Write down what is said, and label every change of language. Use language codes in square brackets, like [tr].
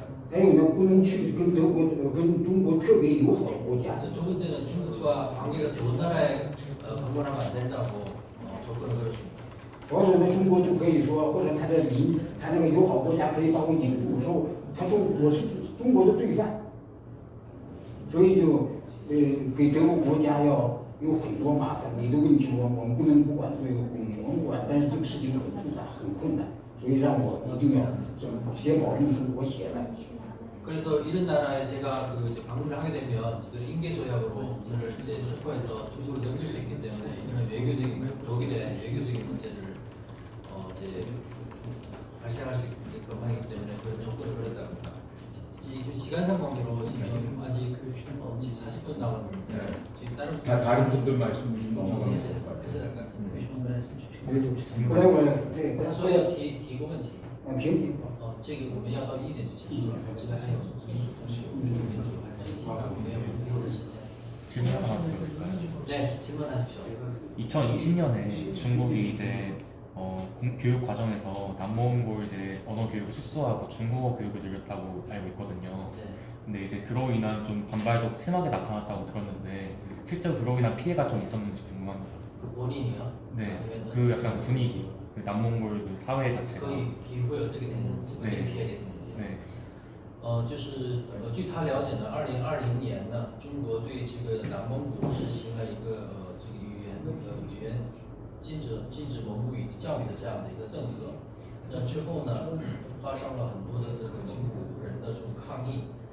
[zh] 还有呢，不能去跟中国特别友好的国家。 [ko] 그래서 두 번째는 중국과 관계가 좋은 나라에 방문하면 안 된다고 조건을 걸었습니다. [zh] 或者呢，中国就可以说，或者他那个友好国家可以把我引渡，说他说我是中国的罪犯，所以就给德国国家要有很多麻烦。你的问题我们不能不管作为一个公民，我们管，但是这个事情很复杂很困难，所以让我一定要写保证书，我写了。 [ko] 그래서 이런 나라에 제가 이제 방문을 하게 되면 인계 조약으로 저를 이제 체포해서 중국으로 넘길 수 있기 때문에 이런 외교적인 독일의 외교적인 문제를 이제 발생할 수 있게끔 하기 때문에 그런 조건을 걸었답니다. 지금 시간상 관계로 지금 아직 지금 40분 남았는데 지금 다른 분들 말씀 넘어가면 해야 될것 같아요. 될 것 같은데. [zh] 后来我这个他说要提个问题。评比吧。这个我们要到1点就结束了，这个还有民主中心、民主还有西藏，我们有一些时间。 [ko] 질문 하나 드릴까요? 네, 질문하십시오. 2020년에 중국이 이제 교육 과정에서 남몽골 이제 언어 교육을 축소하고 중국어 교육을 늘렸다고 알고 있거든요. 네. 근데 이제 그로 인한 좀 반발도 심하게 나타났다고 들었는데 실제로 그로 인한 피해가 좀 있었는지 궁금합니다. 그 본인이요? 네, 아니면 그 약간 분위기, 그 남몽골 그 사회 자체가. 거의 기후에 어떻게 됐는지, 어떻게 네. 피해가 있었는지. [zh] 对，就是据他了解呢，2020年呢，中国对这个南蒙古实行了一个这个语言禁止蒙古语教育的这样的一个政策。那之后呢，发生了很多的这个蒙古人的这种抗议。